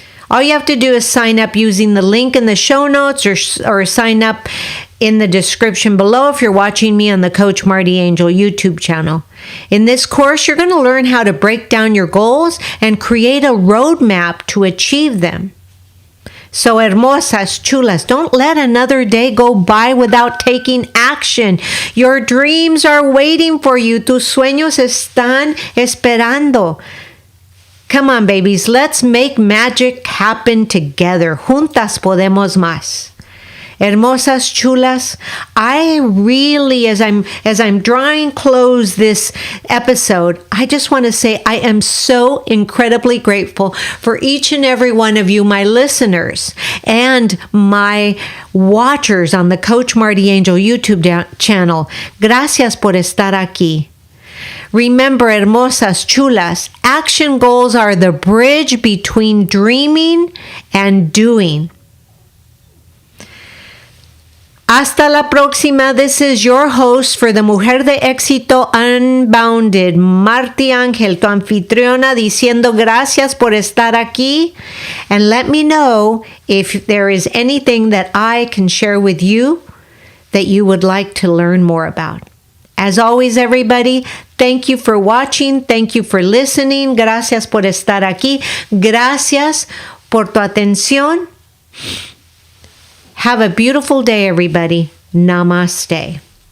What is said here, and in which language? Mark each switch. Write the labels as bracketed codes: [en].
[en] All you have to do is sign up using the link in the show notes or sign up in the description below if you're watching me on the Coach MartiAngel YouTube channel. In this course, you're going to learn how to break down your goals and create a roadmap to achieve them. So, [es] hermosas, chulas, [en] don't let another day go by without taking action. Your dreams are waiting for you. [es] Tus sueños están esperando. [en] Come on, babies, let's make magic happen together. [es] Juntas podemos más. Hermosas, chulas, [en] I really, as I'm drawing close this episode, I just want to say I am so incredibly grateful for each and every one of you, my listeners and my watchers on the Coach MartiAngel YouTube channel. [es] Gracias por estar aquí. [en] Remember, [es] hermosas, chulas, [en] action goals are the bridge between dreaming and doing. [es] Hasta la próxima. [en] This is your host for the [es] Mujer de Exito Unbounded, MartiAngel, tu anfitriona, diciendo gracias por estar aquí. [en] And let me know if there is anything that I can share with you that you would like to learn more about. As always, everybody, thank you for watching. Thank you for listening. [es] Gracias por estar aquí. Gracias por tu atención. [en] Have a beautiful day, everybody. Namaste.